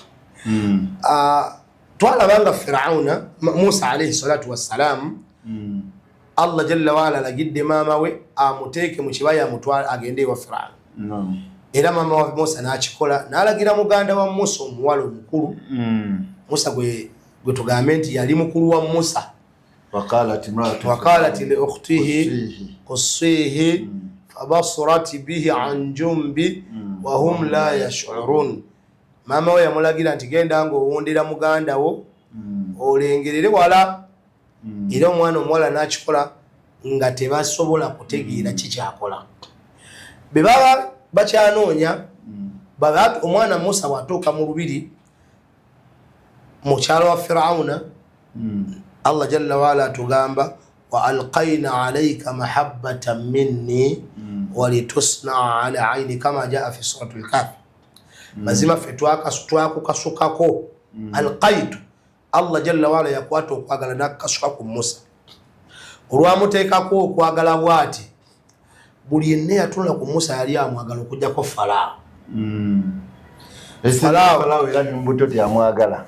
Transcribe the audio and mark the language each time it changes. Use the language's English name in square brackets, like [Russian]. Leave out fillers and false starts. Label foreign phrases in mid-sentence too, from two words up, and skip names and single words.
[Ganda] Twalabanga Firauna Musa [Arabic] عليه الصلاة والسلام [Ganda] Allah [Arabic] جل وعلا [Ganda] alagidde maama we amuteeke mu kibaya amutwala agende ewa Firauna era mama wa Musa n'akikola n'alagira muganda wa Musa omuwala omukulu Musa gwe tugambe nti yali mukulu wa Musa [Arabic] وقالت لأخته قصيه فبصرت به عن جنب وهم لا يشعرون. [Ganda] Mama we yamulagira nti genda ng'owundira muganda wo olengerere wala era omwana omuwala n'akikola nga tebasobola kutegeera kikyakola. Be baba bakyanoonya baba omwana Musa bw'atuuka mu lubiri mu kyalo wa Firawuna Allah [Arabic] جل وعلا [Ganda] atugamba [Arabic] وألقينا عليك محبة مني ولتصنع على عيني كما جاء في سورة الكهف. [Ganda] Mazima ffe twakukasukako alqaytu Allah [Arabic] جل وعلا [Ganda] yakwata okwagala n'akukasuka ku Musa olwamuteekako okwagala bw'ati buli yenna yatunula ku Musa yali amwagala okugyako Falaawo. Falaawo era n'embuto tyamwagala